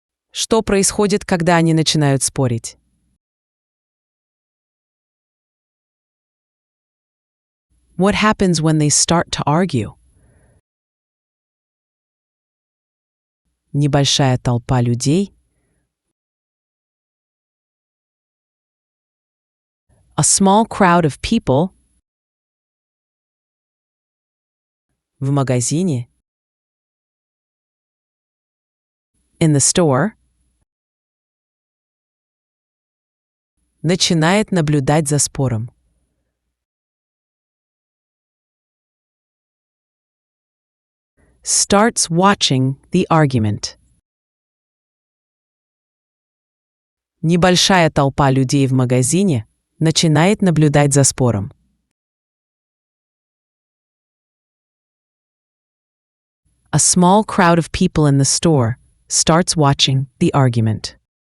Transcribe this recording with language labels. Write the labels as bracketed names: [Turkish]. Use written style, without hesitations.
[Russian] Что происходит, когда они начинают спорить? [English] What happens when they start to argue? [Russian] Небольшая толпа людей. [English] A small crowd of people. [Russian] В магазине. [English] In the store. [Russian] Начинает наблюдать за спором. [English] Starts watching the argument. [Russian] Небольшая толпа людей в магазине начинает наблюдать за спором. [English] A small crowd of people in the store starts watching the argument.